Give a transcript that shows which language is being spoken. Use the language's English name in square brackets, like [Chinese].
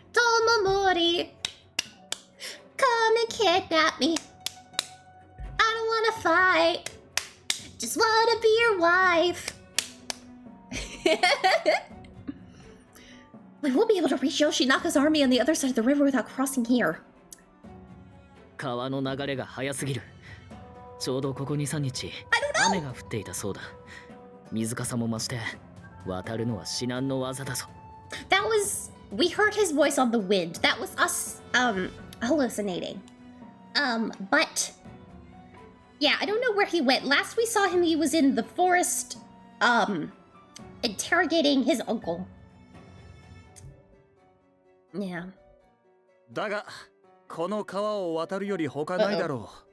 [English] Tomomori, come and kidnap me. I don't wanna fight. Just wanna be your wife. We won't be able to reach Yoshinaka's army on the other side of the river without crossing here. [Japanese] 川の流れが速すぎる。ちょうどここ2、3日、雨が降っていたそうだ。水かさも増して、渡るのは至難の業だぞ。 [English] That was... We heard his voice on the wind. That was us, hallucinating. But... Yeah, I don't know where he went. Last we saw him, he was in the forest, interrogating his uncle. Yeah. [Japanese] だが、この川を渡るより他ないだろう。